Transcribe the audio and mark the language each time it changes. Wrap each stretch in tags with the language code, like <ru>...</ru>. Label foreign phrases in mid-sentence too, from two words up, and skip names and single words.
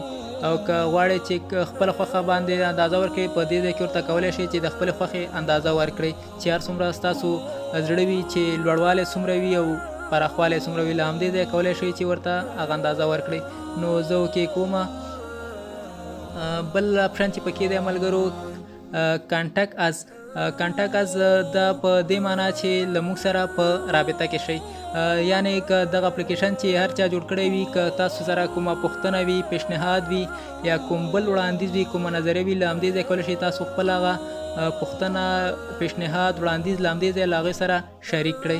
<ps>او که غواړئ چې خپله خوښه باندې اندازه ورکړئ، په دې ځای کې ورته کولی شئ چې د خپلې خوښې اندازه ورکړئ، چې هر څومره ستاسو زړه وي چې لوړوالی څومره وي او پراخوالی څومره وي، له همدې ځای کولی شئ چې ورته هغه اندازه ورکړئ. نو زه اوکې کوم. بل اپشن چې پکې دی ملګرو</ps> <en>contact us. contact us</en> <ps>دا په دې معنا چې له موږ سره په رابطه کې شئ. یعنې که دغه اپلیکیشن چې هر چا جوړ کړی وي، که تاسو سره کومه پوښتنه وي، پیشنهاد وي، یا کوم بل وړاندیز وي، کومه نظریه وي، له همدې ځای کولی شئ تاسو خپل هغه پوښتنه، پیشنهاد، وړاندیز له همدې ځای له هغې سره شریک کړئ.</ps>